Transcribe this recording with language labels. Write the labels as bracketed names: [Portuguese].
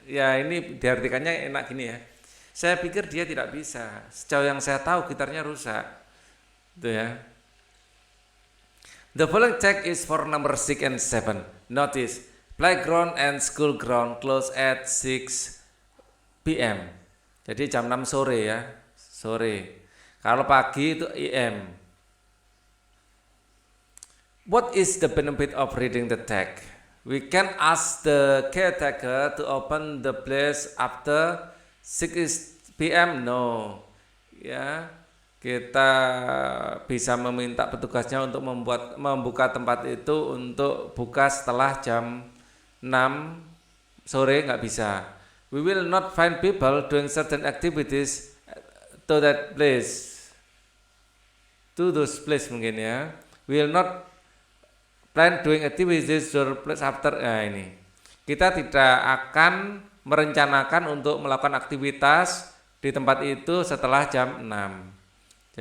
[Indonesian] Ya ini diartikannya enak gini ya. Saya pikir dia tidak bisa. Sejauh yang saya tahu gitarnya rusak. Itu ya. [English] The following check is for number 6 and 7. Notice playground and school ground close at 6 p.m. [Indonesian] Jadi jam 6 sore ya. Sore. Kalau pagi itu AM. [English] What is the benefit of reading the text? We can ask the caretaker to open the place after 6 p.m. No. [Indonesian] Ya, kita bisa meminta petugasnya untuk membuka tempat itu untuk buka setelah jam 6 sore, nggak bisa. [English] We will not find people doing certain activities to that place. To those place [Indonesian] mungkin ya. [English] We will not plan doing activities to place after. [Indonesian] Nah ini. Kita tidak akan merencanakan untuk melakukan aktivitas di tempat itu setelah jam 6.